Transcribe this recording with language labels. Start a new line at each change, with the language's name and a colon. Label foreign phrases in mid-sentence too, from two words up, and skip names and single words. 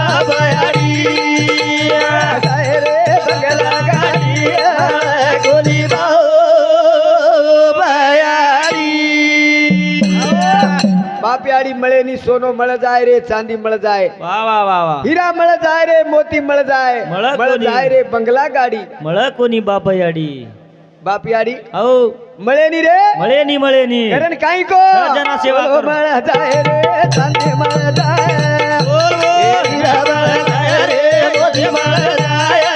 Lambadi: जाय रे बंगला गाडी मळ गोली बाप्याडी मळेनी सोनो मळ जाय रे चांदी मळ जाय वा वा वा वा हिरा मळ जाय रे मोती मळ जाय मळ मळ कोणी? जाय रे बंगला गाडी मळ कोणी बाप याडी बाप्याडी हो मळेनी रे मळेनी मळेनी कारण काही को जना सेवा सोनो करू. मळ जाय रे चांदी मळ जाय
Marathi: बोल बोल
Lambadi: हिरा मळ जाय रे मोती मळ जाय